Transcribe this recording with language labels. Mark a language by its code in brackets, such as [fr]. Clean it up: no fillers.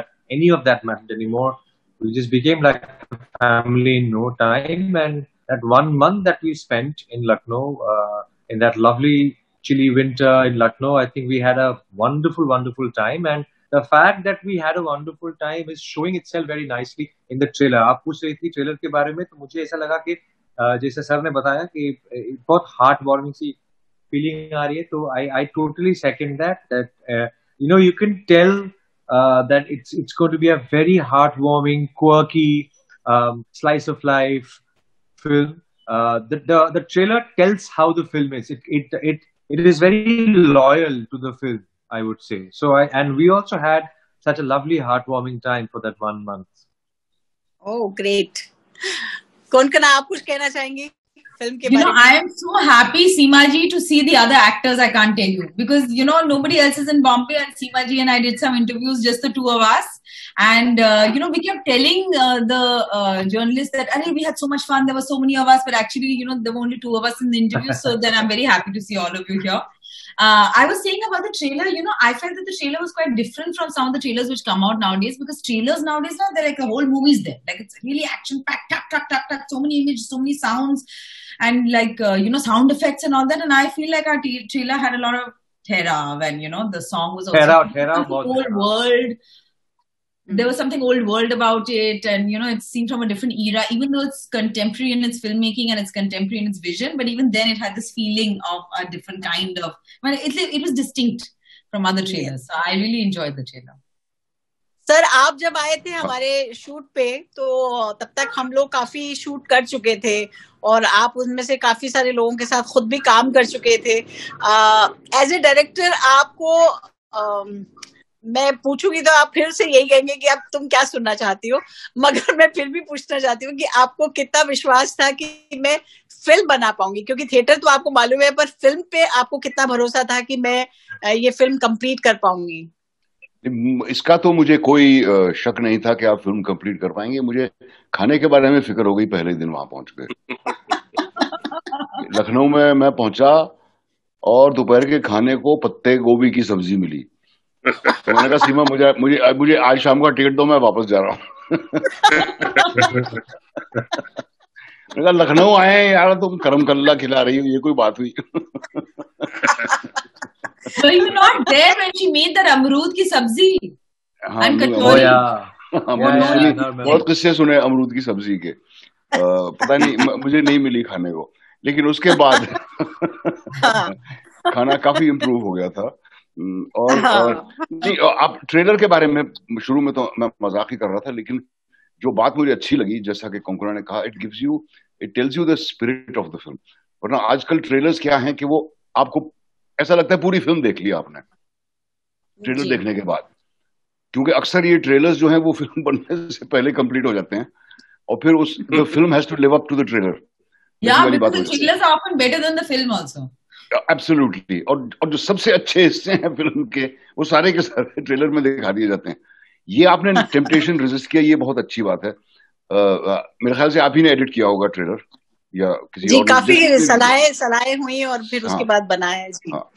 [en] Any of that mattered anymore. We just became like a family in no time. And that 1 month that we spent in Lucknow, in that lovely chilly winter in Lucknow, I think we had a wonderful, wonderful time. And the fact that we had a wonderful time is showing itself very nicely in the trailer. [hi] आप पूछ रही थी trailer के बारे में, तो मुझे ऐसा लगा कि जैसे सर ने बताया कि बहुत हार्ट वार्मिंग सी फीलिंग आ रही है, तो [en] I totally second that you can tell that it's going to be a very heartwarming, quirky, slice of life film. The trailer tells how the film is. It is very loyal to the film, I would say. So and we also had such a lovely heartwarming time for that 1 month. Oh, great. [hi] Konkana, आप कुछ कहना चाहेंगी film के बारे में? [en] I am so happy, Seema ji, to see the other actors. I can't tell you, because nobody else is in Bombay, and Seema ji and I did some interviews, just the two of us, and we kept telling the journalists that we had so much fun, there were so many of us, but actually there were only two of us in the interview. So then I'm very happy to see all of you here. I was saying about the trailer, I felt that the trailer was quite different from some of the trailers which come out nowadays, because trailers nowadays, they're like the whole movie's there. Like, it's really action-packed, tuck, so many images, so many sounds, and like, sound effects and all that. And I feel like our trailer had a lot of Thera, when, the song was also old world. There was something old world about it, and it's seen from a different era, even though it's contemporary in its filmmaking and it's contemporary in its vision, but even then it had this feeling of a different kind of, it was distinct from other trailers. So I really enjoyed the trailer. [hi] Sir, आप जब आए थे हमारे shoot पे, तो तब तक हम लोग काफी शूट कर चुके थे, और आप उनमें से काफी सारे लोगों के साथ खुद भी काम कर चुके थे. एज ए डायरेक्टर आपको मैं पूछूंगी तो आप फिर से यही कहेंगे कि अब तुम क्या सुनना चाहती हो, मगर मैं फिर भी पूछना चाहती हूँ कि आपको कितना विश्वास था कि मैं फिल्म बना पाऊंगी, क्योंकि थिएटर तो आपको मालूम है, पर फिल्म पे आपको कितना भरोसा था कि मैं ये फिल्म कंप्लीट कर पाऊंगी? इसका तो मुझे कोई शक नहीं था कि आप फिल्म कंप्लीट कर पाएंगे. मुझे खाने के बारे में फिक्र हो गई पहले दिन वहां पहुंच गए. लखनऊ में मैं पहुंचा और दोपहर के खाने को पत्ते गोभी की सब्जी मिली. तो मैंने कहा, सीमा, मुझे आज शाम का टिकट दो, मैं वापस जा रहा हूँ. मैंने कहा, लखनऊ आए यार, तुम करम कल्ला खिला रही हो, ये कोई बात हुई? [en] So you were not there when she made that अमरूद की सब्जी and कचौरी. [hi] बहुत किस्से सुने अमरूद की सब्जी के. पता नहीं, मुझे नहीं मिली खाने को, लेकिन उसके बाद खाना काफी इम्प्रूव हो गया था. और नहीं, आप ट्रेलर के बारे में शुरू में तो मैं मजाक ही कर रहा था, लेकिन जो बात मुझे अच्छी लगी, जैसा कि कोंकणा ने कहा, [en] It tells you the spirit of the film. [hi] वरना आजकल ट्रेलर्स क्या हैं कि वो आपको ऐसा लगता है पूरी फिल्म देख ली आपने ट्रेलर देखने के बाद, क्योंकि अक्सर ये ट्रेलर्स जो हैं वो फिल्म बनने से पहले कंप्लीट हो जाते हैं, और फिर [en] The film has to live up to the trailer. because the trailers are often better than the film also. Absolutely. [hi] और जो सबसे अच्छे हिस्से हैं फिल्म के, वो सारे के सारे ट्रेलर में दिखा दिए जाते हैं. ये आपने टेम्पटेशन रेजिस्ट किया, ये बहुत अच्छी बात है. मेरे ख्याल से आप ही ने एडिट किया होगा ट्रेलर, या किसी जी, काफी सलाहें हुई और फिर उसके बाद बनाया जी.